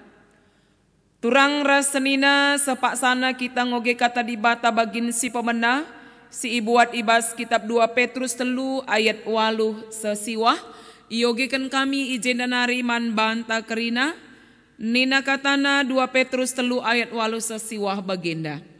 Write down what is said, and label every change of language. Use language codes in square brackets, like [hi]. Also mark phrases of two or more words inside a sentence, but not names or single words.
[btx] Turang rasenina sepak sana kita ngoge kata di bata bagin si pemenah. Si ibuat ibas kitab 2 Petrus 3 ayat 8 sesiwah. Iogekan kami ijendanari man banta kerina. Nina katana 2 Petrus 3 ayat 8 sesiwah bagenda.